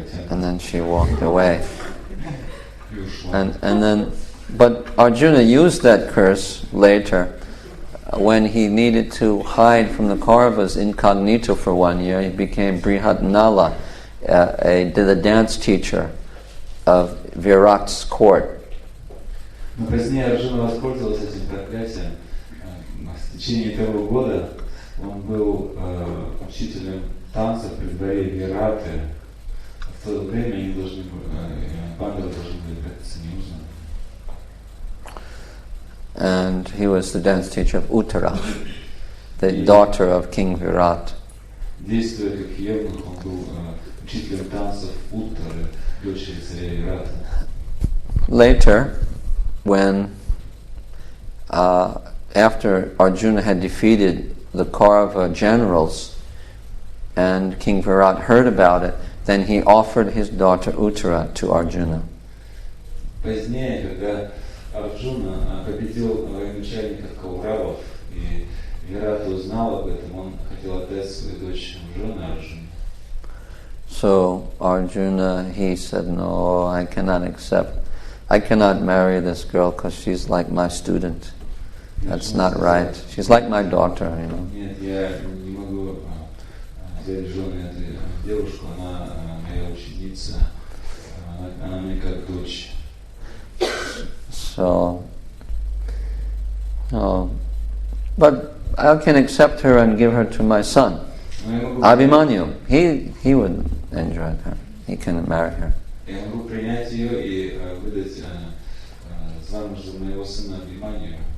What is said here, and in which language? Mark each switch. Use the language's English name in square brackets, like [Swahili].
[English] And then she walked away. But Arjuna used that curse later when he needed to hide from the Kauravas incognito for 1 year. He became Brihatnala, the dance teacher of Virat's court. [Russian] Но позднее Арджуна воспользовался этим проклятием. В течение того года он был учителем танцев при дворе Вираты. В то время они пандавы должны были прятаться неузнанными. [English] And he was the dance teacher of Uttara, the daughter of King Virat. [Russian] Действуя как евнух, он был учителем танцев Уттары, дочери царя Вирата. [English] Later, when after Arjuna had defeated the Kaurava generals and King Virat heard about it, then he offered his daughter Uttara to Arjuna. [Russian] Позднее, когда Арджуна победил военачальников Кауравов, и Вират узнал об этом, он хотел отдать свою дочь в жены Арджуне. [English] So Arjuna, he said, no, I cannot marry this girl because she's like my student. That's not right. She's like my daughter, [Russian] Нет, я не могу взять в жены эту девушку, она моя ученица, она мне как дочь. [English] So, but I can accept her and give her to my son, Abhimanyu. He would enjoy her. He can marry her. [Russian] Я могу принять ее и выдать замуж за моего сына Абхиманью.